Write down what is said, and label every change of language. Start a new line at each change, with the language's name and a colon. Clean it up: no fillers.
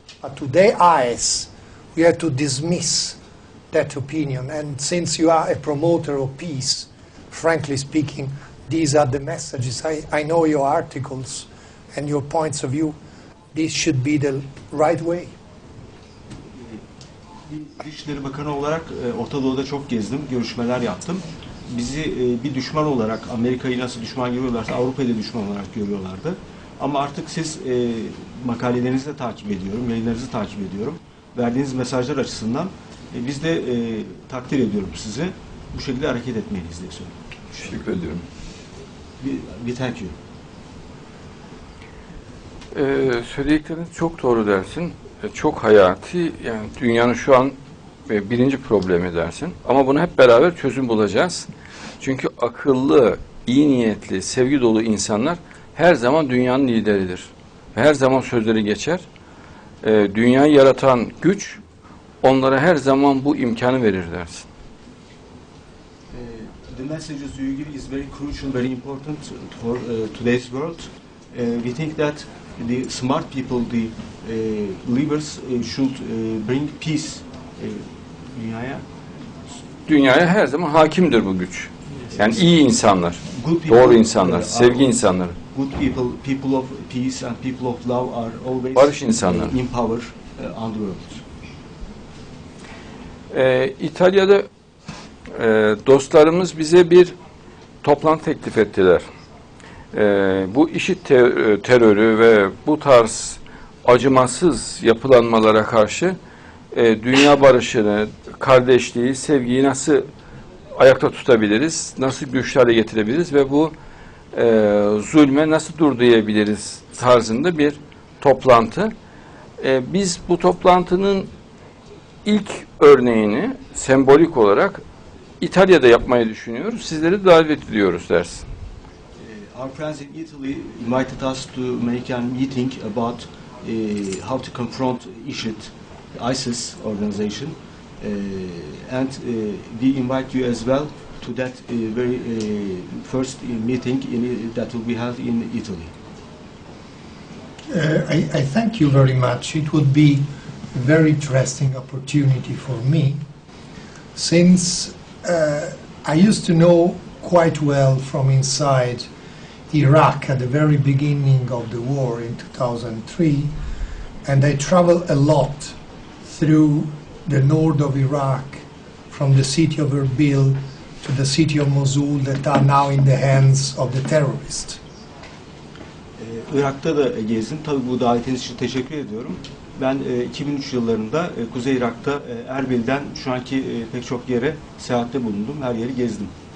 English: But to their eyes, we have to dismiss that opinion. And since you are a promoter of peace, frankly speaking, these are the messages. I know your articles and your points of view. This should be the right way.
Turkish: Dışişleri Bakanı olarak Orta Doğu'da çok gezdim, görüşmeler yaptım. Bizi bir düşman olarak, Amerika'yı nasıl düşman görüyorlarsa Avrupa'yı da düşman olarak görüyorlardı. Ama artık siz makalelerinizi de takip ediyorum, yayınlarınızı takip ediyorum. Verdiğiniz mesajlar açısından biz de takdir ediyorum sizi. Bu şekilde hareket etmeliyiz diye söylüyorum. Teşekkür ediyorum. Bir
English: thank you.
Turkish: Söyledikleriniz çok doğru dersin. Çok hayati, yani dünyanın şu an birinci problemi dersin. Ama bunu hep beraber çözüm bulacağız. Çünkü akıllı, iyi niyetli, sevgi dolu insanlar her zaman dünyanın lideridir. Ve her zaman sözleri geçer. Dünyayı yaratan güç onlara her zaman bu imkanı verir dersin.
English: The messages you give is very crucial, very important for today's world. We think that the smart people, the leaders should bring peace
Turkish: dünyaya. Dünyaya her zaman hakimdir bu güç. Yani iyi insanlar, doğru insanlar, sevgi insanları.
English: Good people, people of peace and people of love are always
Turkish: barış insanları.
English: In power on the world.
Turkish: İtalya'da dostlarımız bize bir toplantı teklif ettiler. Bu IŞİD terörü ve bu tarz acımasız yapılanmalara karşı dünya barışını, kardeşliği, sevgiyi nasıl ayakta tutabiliriz, nasıl güçlü hale getirebiliriz ve bu zulme nasıl dur diyebiliriz tarzında bir toplantı. Biz bu toplantının ilk örneğini sembolik olarak İtalya'da yapmayı düşünüyoruz. Sizleri davet ediyoruz dersin.
English: Our friends in Italy invited us to make a meeting about how to confront ISIS organization, and we invite you as well to that very first meeting that will be held in Italy. I thank you very much. It would be a very interesting opportunity for me, since I used to know quite well from inside Iraq at the very beginning of the war in 2003, and I traveled a lot through the north of Iraq, from the city of Erbil to the city of Mosul, that are now in the hands of the terrorists.
Turkish: Irak'ta da gezdim. Tabii bu davetiniz için teşekkür ediyorum. Ben 2003 yıllarında Kuzey Irak'ta Erbil'den şu anki pek çok yere seyahatte bulundum. Her yeri gezdim.